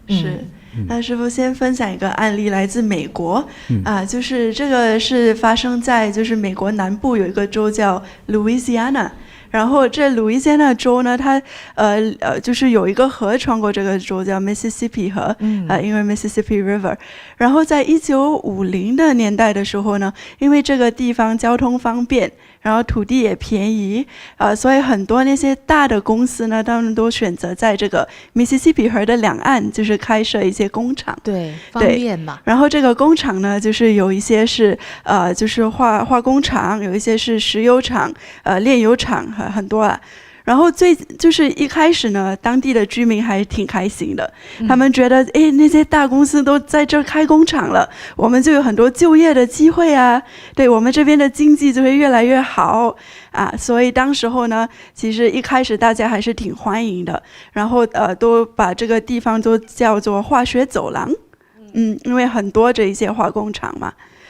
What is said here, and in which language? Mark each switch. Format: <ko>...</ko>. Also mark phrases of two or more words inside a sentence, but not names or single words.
<zh>是。那師父先分享一個案例，來自美國，就是這個是發生在就是美國南部有一個州叫 Louisiana。然後這路易斯安那州呢，它就是有一個河穿過這個州，叫 Mississippi 河，因為 Mississippi River。然後在1950的年代的時候呢，因為這個地方交通方便，然後土地也便宜，所以很多那些大的公司呢，他們都選擇在這個 Mississippi 河的兩岸，就是開設一些工廠。對，方便嘛。然後這個工廠呢，就是有一些是就是化工廠，有一些是石油廠，煉油廠。很多啊，然後就是一開始呢，當地的居民還挺開心的，他們覺得那些大公司都在這兒開工廠了，我們就有很多就業的機會啊，對我們這邊的經濟就會越來越好啊，所以當時候呢，其實一開始大家還是挺歡迎的，然後都把這個地方都叫做化學走廊，因為很多這一些化工廠嘛。</zh>